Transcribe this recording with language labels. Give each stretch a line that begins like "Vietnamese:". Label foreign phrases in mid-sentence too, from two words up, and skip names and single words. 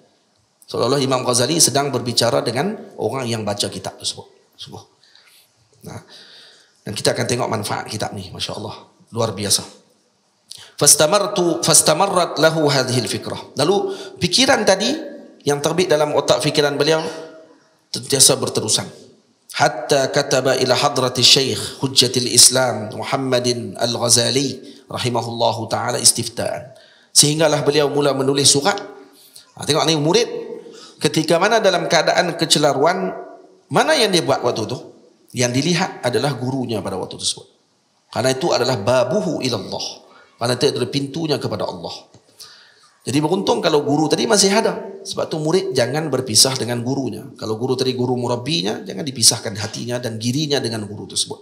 Malay: Seolah Imam Ghazali sedang berbicara dengan orang yang baca kitab tersebut. Sungguh. Dan kita akan tengok manfaat kitab ni, masya-Allah, luar biasa.
Arabic: فاستمرت له هذه الفكرة.
Malay: Lalu fikiran tadi yang terbit dalam otak fikiran beliau sentiasa berterusan.
Arabic: حتى كتب إلى حضرة الشيخ حجة الإسلام محمد الغزالي رحمه الله تعالى استفتاء.
Malay: Sehinggalah beliau mula menulis surat. Tengok ni murid ketika mana dalam keadaan kecelaruan, mana yang dia buat waktu tu? Yang dilihat adalah gurunya pada waktu tersebut. Karena itu adalah
Arabic: بابه إلى الله.
Malay: Karena itu adalah pintunya kepada Allah. Jadi beruntung kalau guru tadi masih ada. Sebab tu murid jangan berpisah dengan gurunya. Kalau guru tadi guru murabbinya, jangan dipisahkan hatinya dan dirinya dengan guru tersebut.